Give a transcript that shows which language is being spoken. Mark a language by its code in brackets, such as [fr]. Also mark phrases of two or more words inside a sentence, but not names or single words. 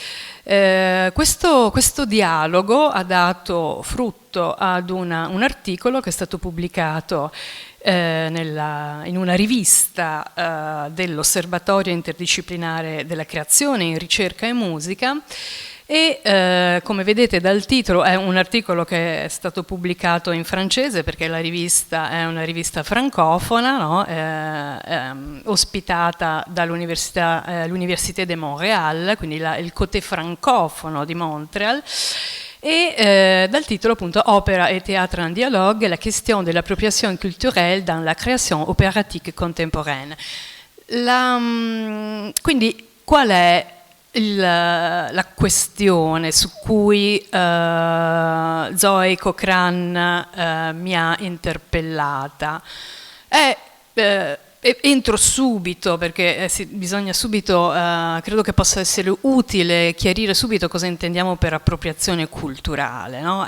[it] Questo dialogo ha dato frutto ad un articolo che è stato pubblicato in una rivista dell'Osservatorio Interdisciplinare della Creazione in Ricerca e Musica e come vedete dal titolo è un articolo che è stato pubblicato in francese perché la rivista è una rivista francofona, no? Ospitata dall'Université de Montréal, quindi il côté francofono di Montréal. Et dal titolo appunto Opera et théâtre en dialogue, la question de l'appropriation culturelle dans la création opératique contemporaine. Quindi qual è la questione su cui Zoe Cochrane mi ha interpellata? Entro subito perché bisogna subito, credo che possa essere utile chiarire subito cosa intendiamo per appropriazione culturale, no?